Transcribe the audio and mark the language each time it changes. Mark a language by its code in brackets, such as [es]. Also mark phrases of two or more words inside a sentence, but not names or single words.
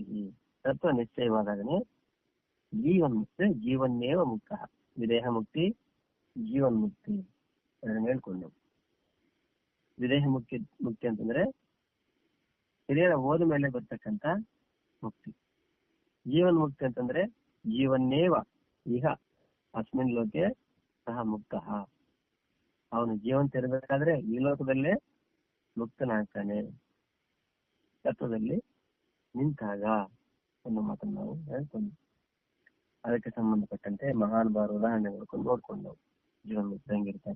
[kn] ತತ್ವ ನಿಶ್ಚಯವಾದಾಗನೇ ಜೀವನ್ ಮುಕ್ತಿ, [sa] जीवन्नेव मुक्त. [kn] ವಿದೇಹ ಮುಕ್ತಿ, ಜೀವನ್ ಮುಕ್ತಿ ಅದನ್ನ ಹೇಳ್ಕೊಂಡು. ವಿದೇಹ ಮುಕ್ತಿ ಅಂತಂದ್ರೆ ಶರೀರ ಹೋದ ಮೇಲೆ ಬರ್ತಕ್ಕಂಥ ಮುಕ್ತಿ. ಜೀವನ್ ಮುಕ್ತಿ ಅಂತಂದ್ರೆ [sa] जीवन्नेव इह अस्मिन् लोके सह मुक्त. [kn] ಅವನು ಜೀವಂತ ಇರಬೇಕಾದ್ರೆ ಈ ಲೋಕದಲ್ಲೇ ಮುಕ್ತನಾಗ್ತಾನೆ, ತತ್ವದಲ್ಲಿ ನಿಂತಾಗ ಅನ್ನೋ ಮಾತನ್ನು ನಾವು ಹೇಳ್ಕೊಂಡು ಅದಕ್ಕೆ ಸಂಬಂಧಪಟ್ಟಂತೆ ಮಹಾನ್ ಬಾರ ಉದಾಹರಣೆಗಳು ನೋಡ್ಕೊಂಡು ನಾವು ಜೀವನ ಮುಕ್ತ ಹೆಂಗಿರ್ತಾರೆ.